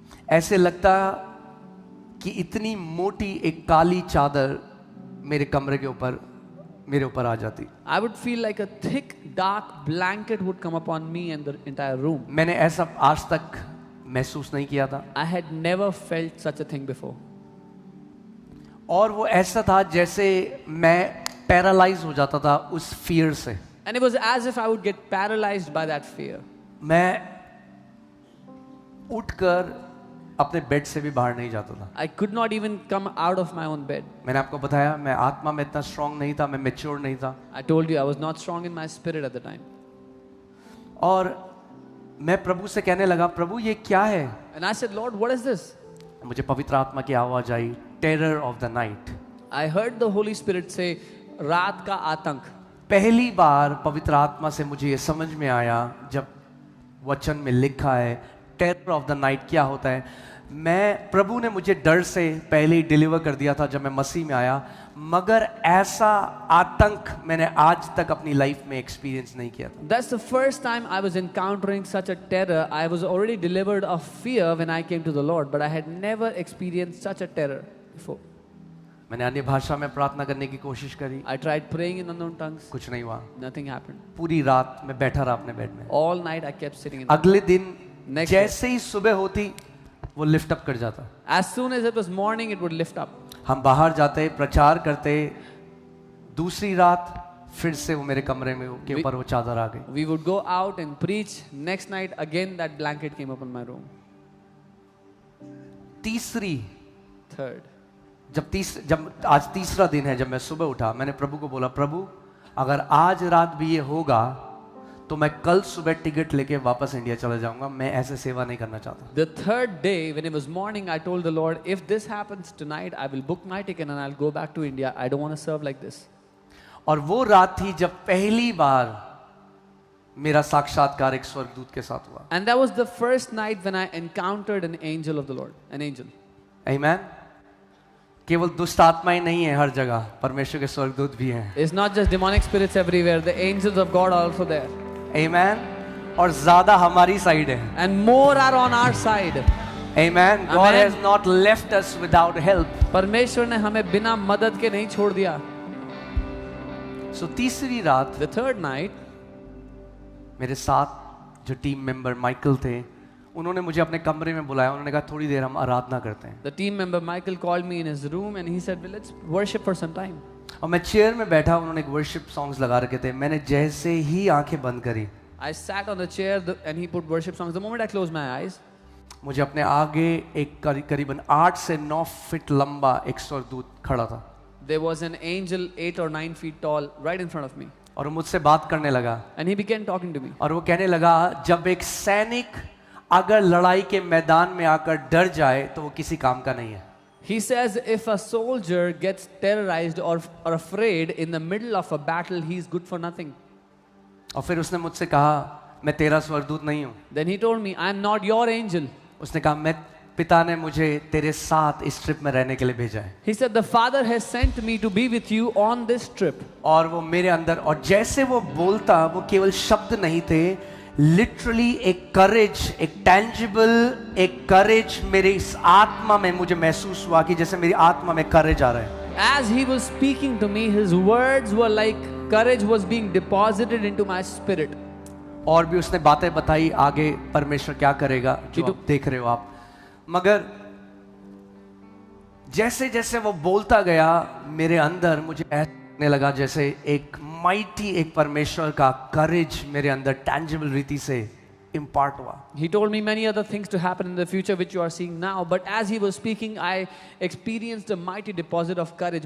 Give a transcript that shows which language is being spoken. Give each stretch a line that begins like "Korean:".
Hindi: ऐसे लगता कि इतनी मोटी एक काली चादर मेरे कमरे के ऊपर मेरे ऊपर आ जाती।
English: I would feel like a thick, dark blanket would come upon me and the entire room.
Hindi: मैंने ऐसा आज तक महसूस नहीं किया था।
English: I had never felt such a thing before.
Hindi: और वो ऐसा था जैसे मैं पैरालाइज हो जाता था उस फियर से।
English: And it was as if I would get paralyzed by that fear.
Hindi: मैं उठकर अपने बेड से भी बाहर नहीं जाता था।
English: I could not even come out of my own bed.
Hindi: मैंने आपको बताया मैं आत्मा में इतना स्ट्रांग नहीं था, मैं मैच्योर नहीं था।
English: I told you I was not strong in my spirit at the time.
Hindi: और मैं प्रभु से कहने लगा, प्रभु ये क्या है?
English: And I said, Lord, what is this?
Hindi: मुझे पवित्र आत्मा की आवाज आई,
English: Terror of the night. I heard the Holy Spirit say,
Hindi: रात का आतंक। पहली बार पवित्र आत्मा से मुझे ये समझ में आया जब वचन में लिखा है
English: terror of the night
Hindi: क्या होता है। मैं प्रभु ने मुझे डर से पहले ही डिलीवर कर दिया था जब मैं मसीह में आया, मगर ऐसा आतंक मैंने आज तक अपनी लाइफ में एक्सपीरियंस नहीं किया था।
English: That's the first time I was encountering such a terror. I was already delivered of fear when I came to the Lord, but I had never experienced such a terror before.
Hindi: मैंने अन्य भाषा में प्रार्थना करने की कोशिश करी,
English: I tried praying in unknown tongues.
Hindi: कुछ नहीं हुआ।
English: Nothing happened.
Hindi: पूरी रात मैं बैठा रहा अपने बेड में।
English: All night I kept sitting in the
Hindi: अगले दिन
English: Next
Hindi: जैसे ही सुबह होती वो लिफ्ट अप कर जाता।
English: As soon as it was morning, it would lift up.
Hindi: हम बाहर जाते, प्रचार करते, दूसरी रात फिर से वो मेरे कमरे में के ऊपर वो चादर आ गई।
English: We would go out and preach. Next night, again that blanket came up in my room.
Hindi: तीसरी
English: Third.
Hindi: जब आज तीसरा दिन है, जब मैं सुबह उठा, मैंने प्रभु को बोला, प्रभु अगर आज रात भी ये होगा तो मैं कल सुबह टिकट लेके वापस इंडिया चला जाऊंगा, मैं ऐसे सेवा नहीं करना चाहता।
English: The third day, when it was morning, I told the Lord, if this happens tonight, I will book my ticket and I'll go back to India. I don't want to serve like this.
Hindi: और वो रात थी जब पहली बार मेरा साक्षात्कार एक स्वर्गदूत के साथ हुआ।
English: And that was the first night when I encountered an angel of the Lord, an angel. Amen.
Hindi: केवल दुष्ट आत्माएं नहीं है हर जगह, परमेश्वर के स्वर्गदूत भी हैं।
English: It's not just demonic spirits everywhere. The angels of God are also there.
Hindi: Amen. और ज्यादा हमारी साइड है।
English: And more are on our side. Amen. God Amen. has not left us without help.
Hindi: परमेश्वर ने हमें बिना मदद के नहीं छोड़ दिया। So तीसरी रात
English: The third night,
Hindi: मेरे साथ जो टीम मेंबर माइकल थे, उन्होंने मुझे अपने कमरे में बुलाया। उन्होंने कहा थोड़ी देर हम आराधना करते हैं।
English: the team member Michael called me in his room and he said, well, let's worship for some time.
Hindi: और मैं चेयर में बैठा, उन्होंने एक वर्शिप सॉन्ग्स लगा रखे थे। मैंने जैसे ही आंखें बंद करी,
English: I sat on the chair and he put worship songs. The moment I closed my eyes,
Hindi: मुझे अपने आगे एक करीबन 8 से 9 फीट लंबा एक स्वर्गदूत खड़ा था।
English: there was an angel 8 or 9 feet tall right in front of me.
Hindi: और वो मुझसे बात करने लगा।
English: And he began talking to me.
Hindi: और वो कहने लगा, जब एक सैनिक अगर लड़ाई के मैदान में आकर डर जाए तो वो किसी काम का नहीं है।
English: He says if a soldier gets terrorized or afraid in the middle of a battle, he is good for nothing.
Hindi: और फिर उसने मुझसे कहा, मैं तेरा स्वर्गदूत नहीं हूँ।
English: Then he told me, I am not your angel.
Hindi: उसने कहा, मैं पिता ने मुझे तेरे साथ इस ट्रिप में रहने के लिए भेजा है।
English: He said the Father has sent me to be with you on this trip.
Hindi: और वो मेरे अंदर, और जैसे वो बोलता, वो केवल शब्द नहीं थे, लिटरली एक करेज, एक टैंजिबल एक करेज मेरे इस आत्मा में मुझे महसूस हुआ कि जैसे मेरी आत्मा में करेज आ रहा है।
English: As he was speaking to me, his words were like courage was being deposited into my spirit.
Hindi: और भी उसने बातें बताई आगे परमेश्वर क्या करेगा, जो आप देख रहे हो आप। मगर जैसे जैसे वो बोलता गया, मेरे अंदर मुझे ऐसा लगने लगा जैसे एक माइटी, एक परमेश्वर का करेज मेरे अंदर टैंजिबल रीति से इम्पार्ट हुआ।
English: He told me many other things to happen in the future which you are seeing now, but as he was speaking, I experienced a mighty deposit of courage.